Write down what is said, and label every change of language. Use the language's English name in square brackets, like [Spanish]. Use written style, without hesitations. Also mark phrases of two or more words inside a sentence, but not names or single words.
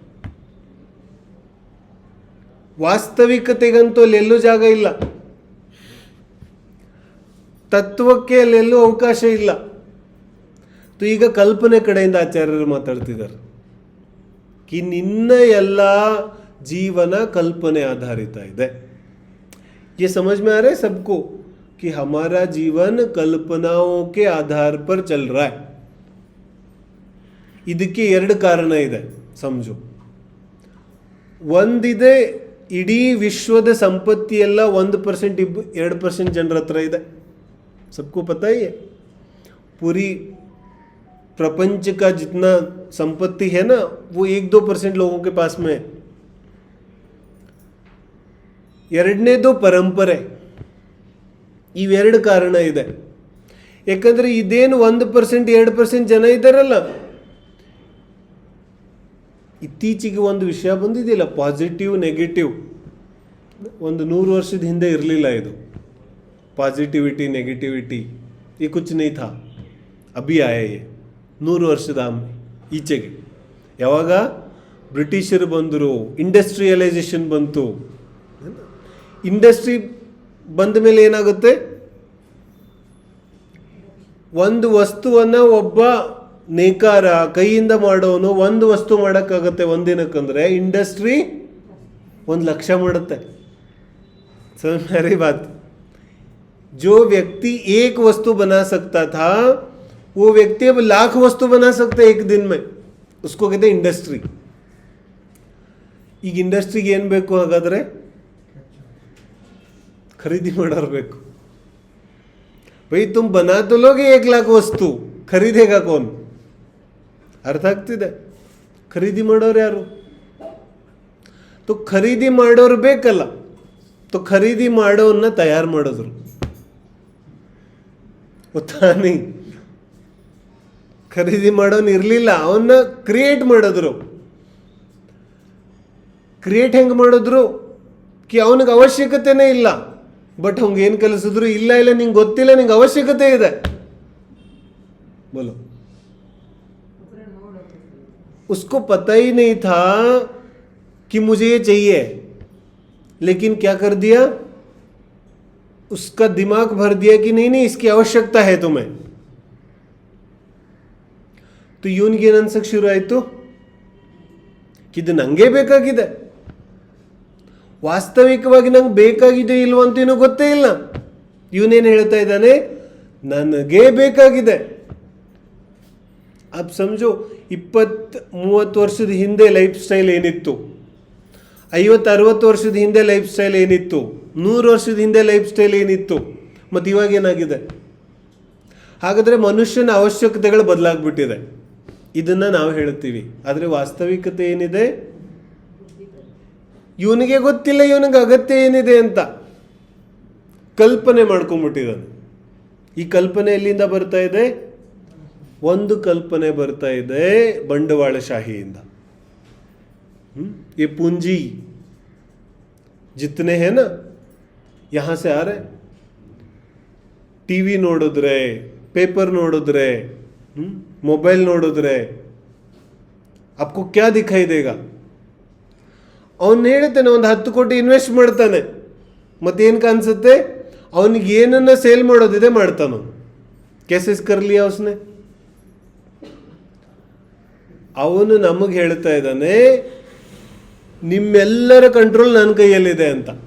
[Kannada] ವಾಸ್ತವಿಕತೆಗಂತೂ ಅಲ್ಲೆಲ್ಲೂ ಜಾಗ ಇಲ್ಲ, ತತ್ವಕ್ಕೆ ಅಲ್ಲೆಲ್ಲೂ ಅವಕಾಶ ಇಲ್ಲ. ಈಗ ಕಲ್ಪನೆ ಕಡೆಯಿಂದ ಆಚಾರ್ಯರು ಮಾತಾಡ್ತಿದ್ದಾರೆ ಕಿ ನಿನ್ನ ಎಲ್ಲ ಜೀವನ ಕಲ್ಪನೆ ಆಧಾರಿತ ಇದೆ. [Hindi] ये समझ में आ रहा है सबको कि हमारा जीवन कल्पनाओं के आधार पर चल रहा है. [Kannada] ಇದಕ್ಕೆ 2 ಕಾರಣ ಇದೆ ಸಮझो. ಒಂದಿದೆ, ಇಡೀ ವಿಶ್ವದ ಸಂಪತ್ತಿ ಎಲ್ಲ 1% 2% ಜನರ ಹತ್ರ ಇದೆ. [Hindi] सबको पता ही है. पूरी प्रपंच का जितना संपत्ति है ना वो 1-2% लोगों के पास में है. [Kannada] ಎರಡನೇದು ಪರಂಪರೆ. ಇವೆರಡು ಕಾರಣ ಇದೆ. ಯಾಕಂದರೆ ಇದೇನು 1% 2% ಜನ ಇದ್ದಾರಲ್ಲ, ಇತ್ತೀಚೆಗೆ ಒಂದು ವಿಷಯ ಬಂದಿದೆಯಲ್ಲ, [English] positive negative. [Kannada] ಒಂದು 100 ವರ್ಷದ ಹಿಂದೆ ಇರಲಿಲ್ಲ ಇದು. [English] positivity negativity [Hindi] ये कुछ नहीं था, अभी आया ये [Kannada] 100 ವರ್ಷದ ಈಚೆಗೆ. ಯಾವಾಗ ಬ್ರಿಟಿಷರು ಬಂದರು, ಇಂಡಸ್ಟ್ರಿಯಲೈಸೇಷನ್ ಬಂತು. ಇಂಡಸ್ಟ್ರಿ ಬಂದ ಮೇಲೆ ಏನಾಗುತ್ತೆ, ಒಂದು ವಸ್ತುವನ್ನು ಒಬ್ಬ ನೇಕಾರ ಕೈಯಿಂದ ಮಾಡೋನು ಒಂದು ವಸ್ತು ಮಾಡೋಕ್ಕಾಗತ್ತೆ ಒಂದಿನಕ್ಕಂದ್ರೆ ಇಂಡಸ್ಟ್ರಿ 1 ಲಕ್ಷ ಮಾಡುತ್ತೆ. [Hindi] समझ बात. जो व्यक्ति एक वस्तु बना सकता था वो व्यक्ति अब 1,00,000 वस्तु बना सकता है एक दिन में. उसको कहते हैं इंडस्ट्री. [Kannada] ಈಗ ಇಂಡಸ್ಟ್ರಿಗೆ ಏನು ಬೇಕು ಹಾಗಾದರೆ? ಖರೀದಿ ಮಾಡೋರು ಬೇಕು. [Hindi] भाई तुम बना तो लोगे 1,00,000 वस्तु, खरीदेगा कौन? [Kannada] ಅರ್ಥ ಆಗ್ತಿದೆ? ಖರೀದಿ ಮಾಡೋರು ಯಾರು? तो ಖರೀದಿ ಮಾಡೋರು ಬೇಕಲ್ಲ. तो ಖರೀದಿ ಮಾಡೋನ್ನ ತಯಾರು ಮಾಡಿದ್ರು ಗೊತ್ತಾ? ನೀ ಖರೀದಿ ಮಾಡೋನು ಇರಲಿಲ್ಲ, ಅವನ್ನ ಕ್ರಿಯೇಟ್ ಮಾಡಿದ್ರು. ಕ್ರಿಯೇಟ್ ಹೆಂಗೆ ಮಾಡಿದ್ರು ಕಿ ಅವನಿಗೆ ಅವಶ್ಯಕತೆನೇ ಇಲ್ಲ, ಬಟ್ ಅವ್ನಿಗೆ ಏನು ಕಲಿಸಿದ್ರು, ಇಲ್ಲ ಇಲ್ಲ ನಿಂಗೆ ಗೊತ್ತಿಲ್ಲ, ನಿಂಗೆ ಅವಶ್ಯಕತೆ ಇದೆ. [Hindi] बोलो, उसको पता ही नहीं था कि मुझे ये चाहिए, लेकिन क्या कर दिया, उसका दिमाग भर दिया कि नहीं नहीं इसकी आवश्यकता है तुम्हें. [Kannada] तो ಇವನಿಗೆ ಏನು ಅನ್ಸಕ್ಕೆ ಶುರು ಆಯಿತು, ಇದು ನನಗೆ ಬೇಕಾಗಿದೆ. ವಾಸ್ತವಿಕವಾಗಿ ನಂಗೆ ಬೇಕಾಗಿದೆ ಇಲ್ವೋ ಅಂತೇನೂ ಗೊತ್ತೇ ಇಲ್ಲ. ಇವನೇನು ಹೇಳ್ತಾ ಇದ್ದಾನೆ, ನನಗೇ ಬೇಕಾಗಿದೆ. [Hindi] अब समझो [Kannada] 20-30 ವರ್ಷದ ಹಿಂದೆ [English] life style [Kannada] ಏನಿತ್ತು, 50-60 ವರ್ಷದ ಹಿಂದೆ [English] life style [Kannada] ಏನಿತ್ತು, 100 ವರ್ಷದ ಹಿಂದೆ [English] life style [Kannada] ಏನಿತ್ತು, ಮತ್ತು ಇವಾಗ ಏನಾಗಿದೆ? ಹಾಗಾದರೆ ಮನುಷ್ಯನ ಅವಶ್ಯಕತೆಗಳು ಬದಲಾಗ್ಬಿಟ್ಟಿದೆ. ಇದನ್ನು ನಾವು ಹೇಳ್ತೀವಿ. ಆದರೆ ವಾಸ್ತವಿಕತೆ ಏನಿದೆ? ಇವನಿಗೆ ಗೊತ್ತಿಲ್ಲ ಇವನಿಗೆ ಅಗತ್ಯ ಏನಿದೆ ಅಂತ ಕಲ್ಪನೆ ಮಾಡ್ಕೊಂಡ್ಬಿಟ್ಟಿದ್ದಾನೆ. ಈ ಕಲ್ಪನೆ ಎಲ್ಲಿಂದ ಬರ್ತಾ ಇದೆ? ಒಂದು ಕಲ್ಪನೆ ಬರ್ತಾ ಇದೆ ಬಂಡವಾಳಶಾಹಿಯಿಂದ. [Hindi] ये पूंजी जितने हैं ना यहाँ से आ रहे. [Kannada] टीवी ನೋಡಿದ್ರೆ, ಪೇಪರ್ ನೋಡಿದ್ರೆ, ಮೊಬೈಲ್ ನೋಡಿದ್ರೆ [Hindi] आपको क्या दिखाई देगा? [Kannada] ಅವನು ಹೇಳ್ತಾನೆ ಒಂದು 10 ಕೋಟಿ ಇನ್ವೆಸ್ಟ್ ಮಾಡ್ತಾನೆ, ಮತ್ತೇನು ಕಾಣಿಸುತ್ತೆ? ಅವನಿಗೆ ಏನನ್ನ ಸೇಲ್ ಮಾಡೋದಿದೆ ಮಾಡ್ತಾನೋ. [Hindi] कैसे कर लिया उसने? [Kannada] ಅವನು ನಮಗೆ ಹೇಳ್ತಾ ಇದ್ದಾನೆ ನಿಮ್ಮೆಲ್ಲರ ಕಂಟ್ರೋಲ್ ನನ್ನ ಕೈಯಲ್ಲಿದೆ ಅಂತ.